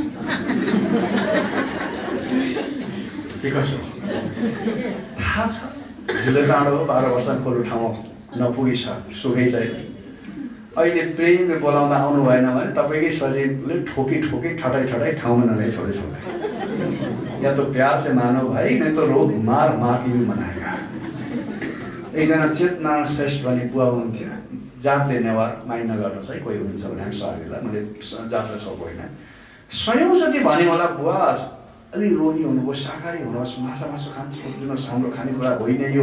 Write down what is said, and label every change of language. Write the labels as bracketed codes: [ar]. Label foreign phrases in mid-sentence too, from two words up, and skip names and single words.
[ne] के कसो थाहा छ? ढिलो चाँडो 12 वर्ष खोलो ठाउँमा नपुगी छ, सुखै छैन। अहिले प्रेमले बोलाउँदा आउनु भएन भने तपाईँकै शरीरले ठोकी ठोकी ठटाई ठटाई ठाउँमा नलाई छोडे छोड्छ। [hi] या तो प्यार से मानो भाई, नहीं तो रोग मार मार के भी मनाएगा। [ne] एकजना चेतनारायण श्रेष्ठ भन्ने बुवा हुनुहुन्थ्यो, जातले नेवार माइ नगर्नुहोस् है, कोही हुनुहुन्छ भने हामी सरीलाई, मैले जातलाई छ होइन। सयौँचोटि भने होला बुवा अलि रोगी हुनुभयो, शाकाहारी हुनुहोस्, माछा मासु छोडिदिनुहोस्, हाम्रो खानेकुरा होइन यो।